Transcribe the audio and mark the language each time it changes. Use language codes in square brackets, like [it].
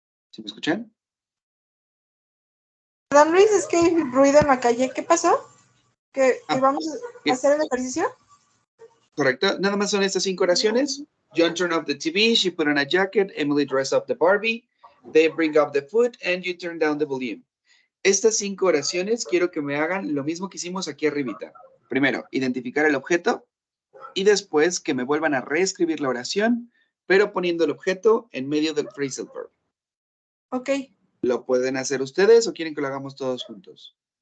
[es] ¿Sí me escuchan? Perdón, Luis, es que hay ruido en la calle. ¿Qué pasó? ¿Que Ah, vamos a bien. hacer el ejercicio? Correcto. Nada más son estas 5 oraciones. [en] John turned off the TV, she put on a jacket, Emily dressed up the Barbie, they bring up the food, and you turn down the volume. [es] Estas 5 oraciones quiero que me hagan lo mismo que hicimos aquí arribita. Primero, identificar el objeto y después que me vuelvan a reescribir la oración, pero poniendo el objeto en medio del phrasal verb. Ok. ¿Lo pueden hacer ustedes o quieren que lo hagamos todos juntos?